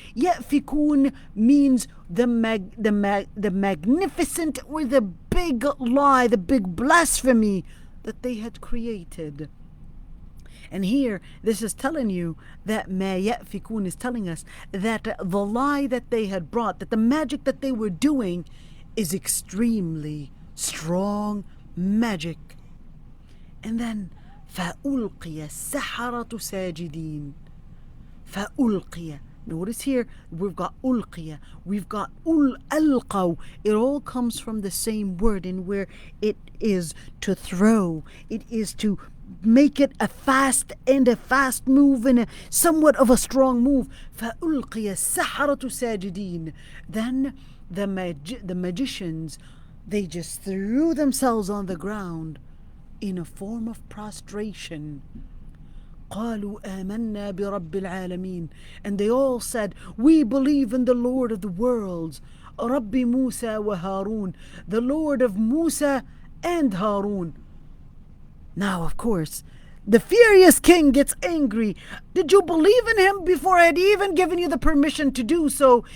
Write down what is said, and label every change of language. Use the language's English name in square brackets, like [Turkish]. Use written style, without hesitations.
[English] يَأْفِكُونَ means the magnificent or the big lie, the big blasphemy that they had created. And here, this is telling you that ma ya'fikun is telling us that the lie that they had brought, that the magic that they were doing is extremely strong magic. [Arabic] And then, فَأُلْقِيَ السَّحَرَةُ سَاجِدِينَ. فَأُلْقِيَ. [English] Notice here, we've got ulqiya, we've got alqaw. It all comes from the same word, in where it is to throw, it is to make it a fast move and somewhat of a strong move. [Arabic] فَأُلْقِيَ السَّحَرَةُ سَاجِدِينَ. [English] Then the magicians, they just threw themselves on the ground in a form of prostration. [Arabic] قالوا آمنا برب العالمين. [English] And they all said, we believe in the Lord of the worlds, [Arabic] رب موسى وهارون, [English] the Lord of Musa and Harun. Now, of course, the furious king gets angry. Did you believe in him before I had even given you the permission to do so?